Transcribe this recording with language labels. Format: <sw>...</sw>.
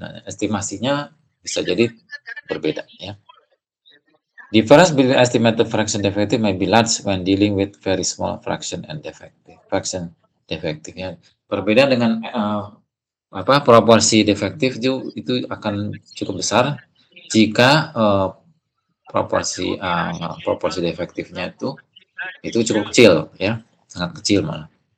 <id>Nah, estimasinya bisa jadi berbeda ya.</id> <en>Difference between estimated fraction defective may be large when dealing with very small fraction and defective. Fraction defective ya.</en> <id>Berbeda dengan proporsi defektif itu akan cukup besar jika proporsi defektifnya itu cukup kecil ya, sangat kecil malah.</id>